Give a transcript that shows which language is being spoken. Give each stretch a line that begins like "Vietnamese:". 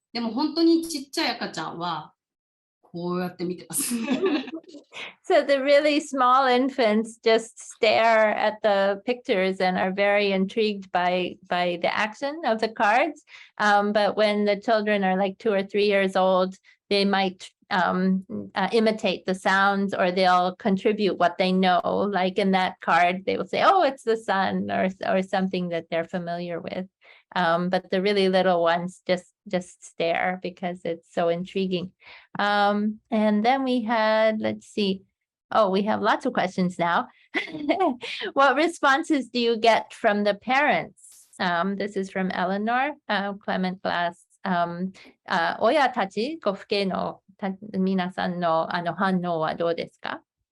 Japanese: でも本当にちっちゃい赤ちゃんはこうやって見てます。
English: So the really small infants just stare at the pictures and are very intrigued by the action of the cards. But when the children are like 2 or 3 years old, they might imitate the sounds, or they'll contribute what they know. Like in that card, they will say, "Oh, it's the sun," or something that they're familiar with. But the really little ones just stare because it's so intriguing. And then we had, let's see. Oh, we have lots of questions now. What responses do you get from the parents? This is from Eleanor, Clement Glass.
Japanese: 親たち、ご父兄の皆さんの反応はどうですか？